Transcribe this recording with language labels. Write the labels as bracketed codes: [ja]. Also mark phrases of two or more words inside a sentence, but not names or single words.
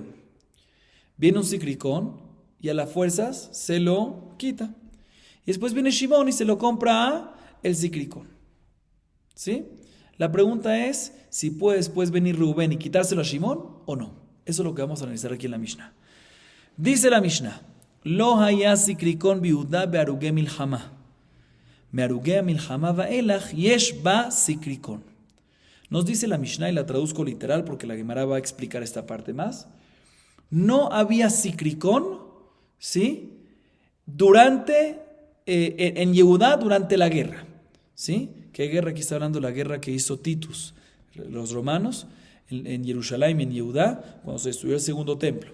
[es] Viene un Sicricón y a las fuerzas se lo quita. Y después viene Shimón y se lo compra a el Sicricón. ¿Sí? La pregunta es si puede después venir Reubén y quitárselo a Shimón o no. Eso es lo que vamos a analizar aquí en la Mishnah. Dice la Mishnah: [he] לא היה סיקריקון ביהודה בהרוגי מלחמה. מהרוגי מלחמה ואילך יש בה סיקריקון. [es] Nos dice la Mishnah, y la traduzco literal porque la Gemara va a explicar esta parte más. No había Sicricón, ¿sí? En Yehudá durante la guerra, ¿sí? ¿Qué guerra? Aquí está hablando de la guerra que hizo Titus, los romanos, en Jerusalén y en Yehudá, cuando se destruyó el segundo templo.